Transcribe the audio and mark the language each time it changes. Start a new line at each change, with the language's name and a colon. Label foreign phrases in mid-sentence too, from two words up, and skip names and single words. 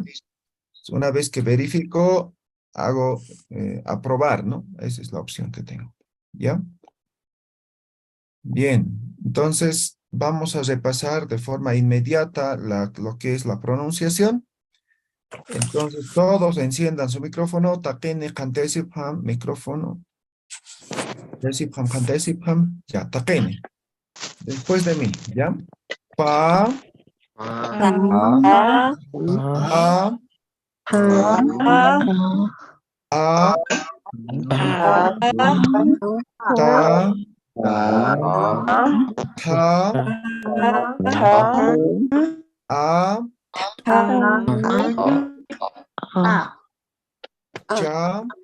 Spanish: Una vez que verifico, hago aprobar, ¿no? Esa es la opción que tengo, ¿ya? Bien, entonces vamos a repasar de forma inmediata lo que es la pronunciación. Entonces todos enciendan su micrófono,
Asháninka: takene kantesipam, micrófono. Desipam, kantesipam, ya, takene.
Spanish: Después de mí, ¿ya? Pa, a, a, ta, ta, a, cha,